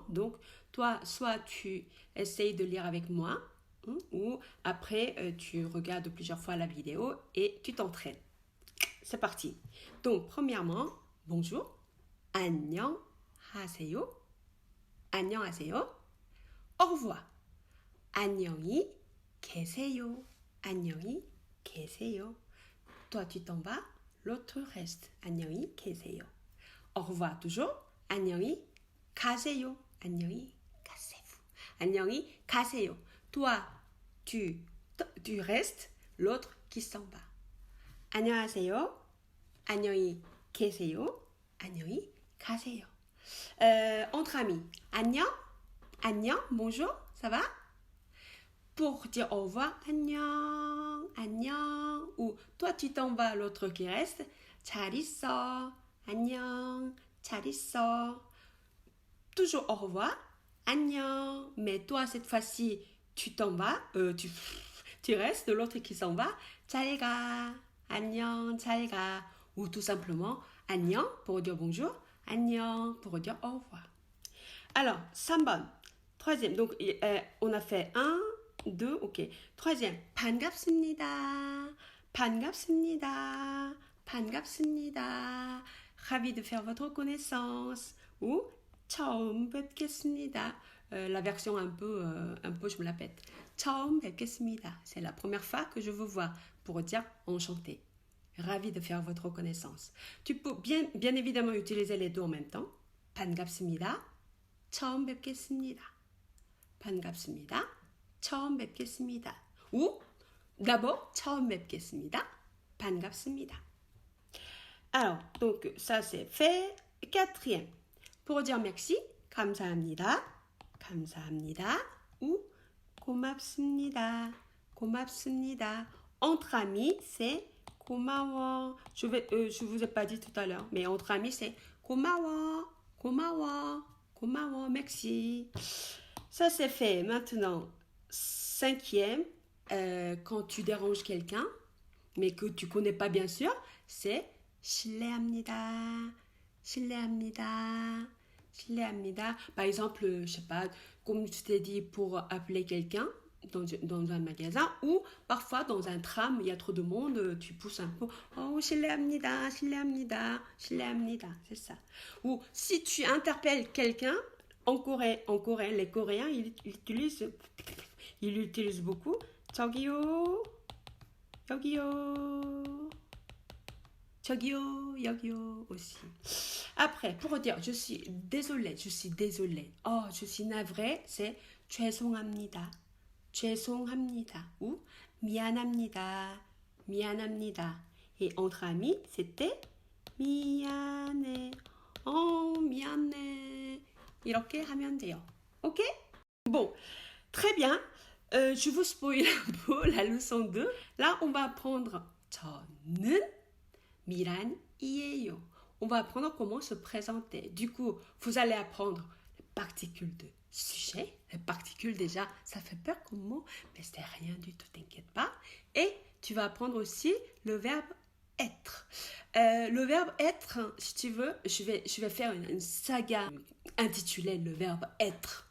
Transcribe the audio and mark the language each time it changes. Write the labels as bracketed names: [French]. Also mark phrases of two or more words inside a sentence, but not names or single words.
[French] Donc, toi, soit tu essayes de lire avec moi, ou après, tu regardes plusieurs fois la vidéo et tu t'entraînes. C'est parti. Donc, premièrement, bonjour. [Korean] 안녕하세요. 안녕하세요. [French] Au revoir. [Korean] 안녕히 계세요. 안녕히 계세요. [French] Toi, tu t'en vas, l'autre reste. [Korean] 안녕히 계세요. [French] Au revoir toujours. [Korean] 안녕히 가세요. 안녕히 가세요. 안녕히 가세요. [French] Toi, tu restes, l'autre qui s'en va. [Korean] 안녕하세요. 안녕히 계세요. 안녕히 가세요. [French] Entre amis, [Korean] 안녕, 안녕, [French] bonjour, ça va? Pour dire au revoir, [Korean] 안녕, 안녕, [French] ou toi tu t'en vas, l'autre qui reste, [Korean] 잘 있어, 안녕, 잘 있어. [French] Toujours au revoir, 안녕, mais toi cette fois-ci tu t'en vas, tu restes, l'autre qui s'en va, [Korean] 잘 가, 안녕, 잘 가, [French] ou tout simplement 안녕 pour dire bonjour. 안녕 pour dire au revoir. Alors, 3번. Troisième. Donc, on a fait 1, 2, ok. Troisième. [Korean] 반갑습니다. 반갑습니다. 반갑습니다. [French] Ravi de faire votre connaissance. [Korean] Ou 처음 뵙겠습니다. [French] La version un peu, je me la pète. [Korean] 처음 뵙겠습니다. [French] C'est la première fois que je vous vois pour dire enchanté. Ravi de faire votre connaissance. Tu peux bien évidemment utiliser les deux en même temps. [Korean] 반갑습니다. 처음 뵙겠습니다. 반갑습니다. 처음 뵙겠습니다. [French] Ou d'abord [Korean] 처음 뵙겠습니다. 반갑습니다. [French] Alors, donc ça c'est fait. Quatrième. Pour dire merci, [Korean] 감사합니다. 감사합니다. Ou 고맙습니다. 고맙습니다. [French] Entre amis, c'est 고마워. Je vous ai pas dit tout à l'heure, mais entre amis, c'est [Korean] 고마워, 고마워, 고마워, [French] merci. Ça, c'est fait. Maintenant, cinquième, quand tu déranges quelqu'un, mais que tu connais pas bien sûr, c'est [Korean] 실례합니다, 실례합니다, 실례합니다. [French] Par exemple, je sais pas, comme je t'ai dit pour appeler quelqu'un, dans un magasin ou parfois dans un tram, il y a trop de monde, tu pousses un peu. [Korean] Oh, 실례합니다, 실례합니다, 실례합니다, [French] c'est ça. Ou si tu interpelles quelqu'un en coréen, les Coréens, ils utilisent beaucoup. [Korean] 저기요, 여기요, 저기요, 여기요 aussi. [French] Après, pour dire je suis désolée, oh, je suis navrée, c'est 죄송합니다. [Korean] 죄송합니다 ou 미안합니다. 미안합니다. [French] Et entre amis, c'était 미안해. [Korean] 미안해. 이렇게 하면 돼요. [French] Ok? Bon, très bien. Je vous spoil un peu la leçon 2. Là, on va apprendre [Korean] 저는 미란이에요. [French] On va apprendre comment se présenter. Du coup, vous allez apprendre les particules de sujet. Les particules, déjà, ça fait peur comme mot, mais c'est rien du tout, t'inquiète pas. Et tu vas apprendre aussi le verbe être. Le verbe être, si tu veux, je vais faire une saga intitulée le verbe être.